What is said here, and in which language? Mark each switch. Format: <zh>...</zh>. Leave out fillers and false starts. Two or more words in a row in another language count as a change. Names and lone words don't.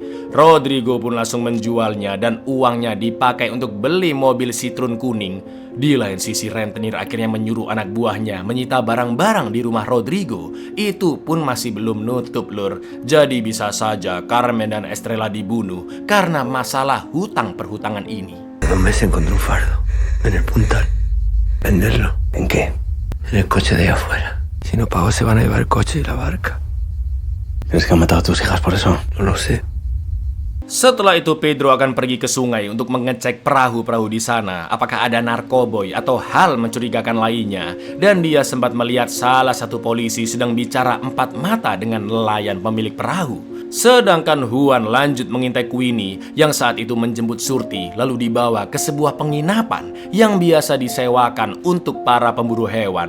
<id>Rodrigo pun langsung menjualnya dan uangnya dipakai untuk beli mobil Citroen kuning. Di lain sisi, rentenir akhirnya menyuruh anak buahnya menyita barang-barang di rumah Rodrigo. Itu pun masih belum nutup lur. Jadi bisa saja Carmen dan Estrella dibunuh karena masalah hutang perhutangan ini.</id> <es>Hombre se encontró un fardo en el puntal. ¿Venderlo? ¿En qué? En el coche de ahí afuera. Si no pago se van a llevar el coche y la barca. ¿Crees que han matado a tus hijas por eso? No lo sé.</es> <id>Setelah itu Pedro akan pergi ke sungai untuk mengecek perahu-perahu di sana apakah ada narkoboy atau hal mencurigakan lainnya. Dan dia sempat melihat salah satu polisi sedang bicara 4 mata dengan nelayan pemilik perahu. Sedangkan Juan lanjut mengintai Queenie yang saat itu menjemput Surti lalu dibawa ke sebuah penginapan yang biasa disewakan untuk para pemburu hewan.</id>